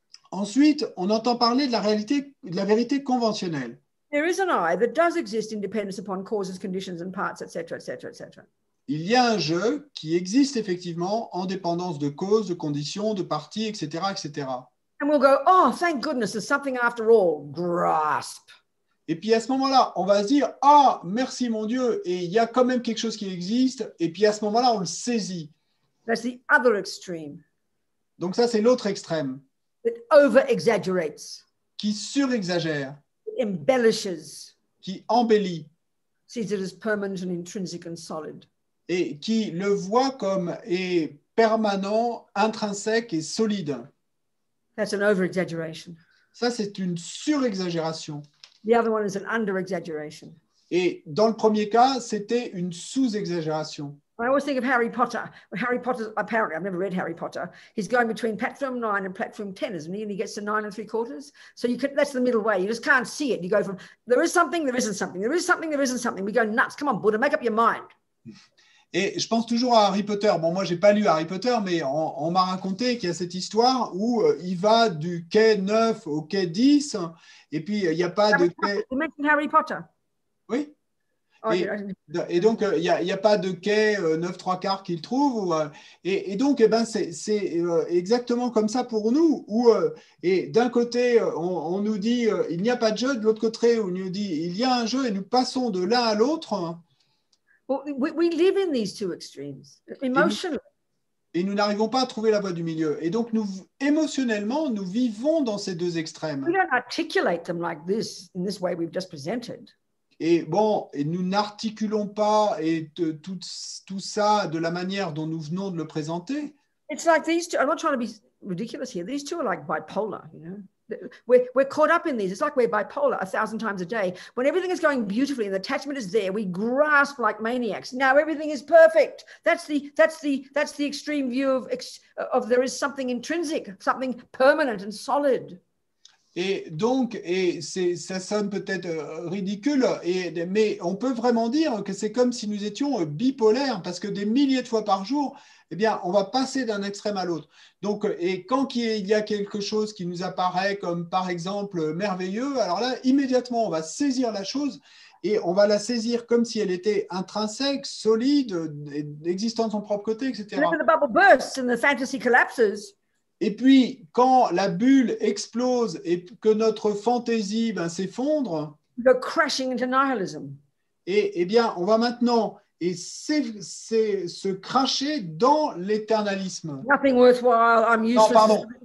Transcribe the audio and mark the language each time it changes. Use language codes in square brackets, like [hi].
[fr] Ensuite, on entend parler de la vérité conventionnelle. [en] There is an I that does exist in dependence upon causes, conditions, and parts, etc., etc., etc. [fr] Il y a un je qui existe effectivement en dépendance de causes, de conditions, de parties, etc., etc. [en] And we'll go, oh, thank goodness, there's something after all. Grasp. [fr] Et puis à ce moment-là, on va se dire, ah, merci mon Dieu, et il y a quand même quelque chose qui existe, et puis à ce moment-là, on le saisit. [en] That's the other extreme. [fr] Donc ça, c'est l'autre extrême, [en] It over-exaggerates. [fr] qui surexagère, [en] It embellishes. [fr] qui embellit, [en] Sees it as permanent and intrinsic and solid. [fr] et qui le voit comme est permanent, intrinsèque et solide. [en] That's an over-exaggeration. [fr] Ça, c'est une surexagération. [en] The other one is an under-exaggeration. [fr] Et dans le premier cas, c'était une sous-exagération. [en] I always think of Harry Potter. Harry Potter, apparently, I've never read Harry Potter. He's going between platform 9 and platform 10, isn't he? And he gets to 9 3/4. So that's the middle way. You just can't see it. You go from, there is something, there isn't something. There is something, there isn't something. We go nuts. Come on, Buddha, make up your mind. [fr] Et je pense toujours à Harry Potter. Bon, moi, je n'ai pas lu Harry Potter, mais on m'a raconté qu'il y a cette histoire où il va du quai 9 au quai 10, et puis il n'y a pas de quai... [en] You mentioned Harry Potter. [fr] Oui. Oh, Et donc, il n'y a pas de quai 9 3/4 qu'il trouve. Et donc, eh ben, c'est exactement comme ça pour nous. Où, et d'un côté, on nous dit il n'y a pas de jeu. De l'autre côté, on nous dit il y a un jeu. Et nous passons de l'un à l'autre. [en] Well, we live in these two extremes, emotionally. [fr] Et nous n'arrivons pas à trouver la voie du milieu. Et donc, émotionnellement, nous vivons dans ces deux extrêmes. [en] We don't articulate them like this, in this way we've just presented. [fr] Et bon, et nous n'articulons pas tout ça de la manière dont nous venons de le présenter. [en] It's like these two, I'm not trying to be ridiculous here. These two are like bipolar, you know. We're caught up in these. It's like we're bipolar 1,000 times a day. When everything is going beautifully and the attachment is there, we grasp like maniacs. Now everything is perfect. That's the extreme view of there is something intrinsic, something permanent and solid. [fr] Et donc, ça sonne peut-être ridicule, mais on peut vraiment dire que c'est comme si nous étions bipolaires, parce que des milliers de fois par jour, eh bien, on va passer d'un extrême à l'autre. Donc, et quand il y a quelque chose qui nous apparaît comme, par exemple, merveilleux, alors là, immédiatement, on va saisir la chose et on va la saisir comme si elle était intrinsèque, solide, existant de son propre côté, etc. [en] And then the bubble bursts and the fantasy collapses. [fr] Et puis, quand la bulle explose et que notre fantaisie s'effondre, [en] we go crashing into nihilism. [fr] Et eh bien, on va maintenant se cracher dans l'éternalisme. [en] Nothing worthwhile, I'm useless.